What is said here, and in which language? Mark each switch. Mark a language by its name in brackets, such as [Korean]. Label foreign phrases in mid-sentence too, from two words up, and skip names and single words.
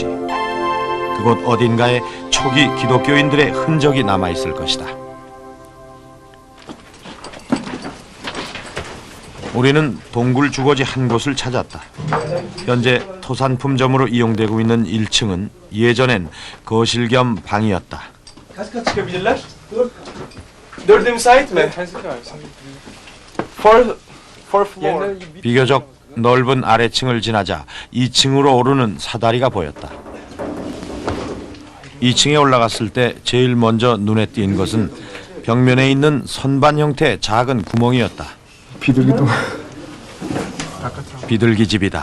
[Korean] 그곳 어딘가에 초기 기독교인들의 흔적이 남아있을 것이다. 우리는 동굴 주거지 한 곳을 찾았다. 현재 토산품점으로 이용되고 있는 1층은 예전엔 거실 겸 방이었다. [Turkish] Kaç kat çıkabilirler? Dörde müsait mi? [English] Fourth floor. [Korean] 비교적 넓은 아래층을 지나자 2층으로 오르는 사다리가 보였다. 2층에 올라갔을 때 제일 먼저 눈에 띈 것은 벽면에 있는 선반 형태의 작은 구멍이었다. 비둘기집이다.